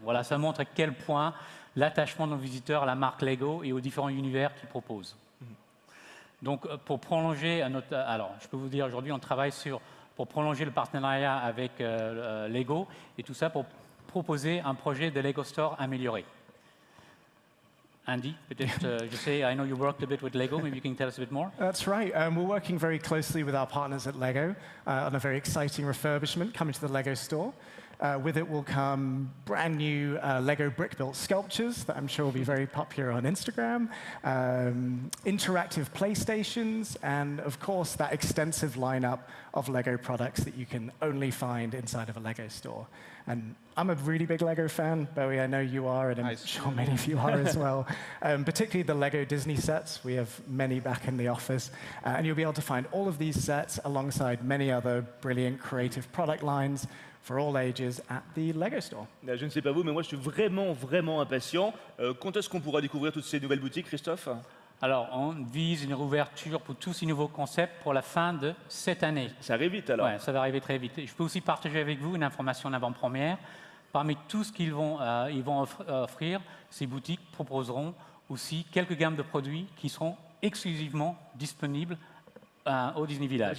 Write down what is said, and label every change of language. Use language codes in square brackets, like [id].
[fr] Voilà, ça montre à quel point l'attachement de nos visiteurs à la marque Lego et aux différents univers qu'ils proposent. Donc, pour prolonger alors, je peux vous dire aujourd'hui, on travaille pour prolonger le partenariat avec Lego et tout ça pour proposer un projet de Lego Store amélioré. [en] Andy, [fr] peut-être, je sais, [en] I know you worked a bit with Lego. Maybe you can tell us a bit more. That's right. We're working very closely with our partners at Lego on a very exciting refurbishment coming to the Lego store. With it will come brand new Lego brick-built sculptures that I'm sure will be very popular on Instagram, interactive playstations, and of course that extensive lineup of Lego products that you can only find inside of a Lego store. And I'm a really big Lego fan, Bowie, I know you are, and I'm sure many of you are as well. Particularly the Lego Disney sets. We have many back in the office. And you'll be able to find all of these sets alongside many other brilliant creative product lines for all ages at the Lego Store. [fr] Je ne sais pas vous, mais moi je suis vraiment impatient. Quand est-ce qu'on pourra découvrir toutes ces nouvelles boutiques, Christophe? Alors, on vise une réouverture pour tous ces nouveaux concepts pour la fin de cette année. Ça arrive vite alors? Oui, ça va arriver très vite. Je peux aussi partager avec vous une information en avant-première. Parmi tout ce qu'ils vont offrir, ces boutiques proposeront aussi quelques gammes de produits qui seront exclusivement disponibles au Disney Village.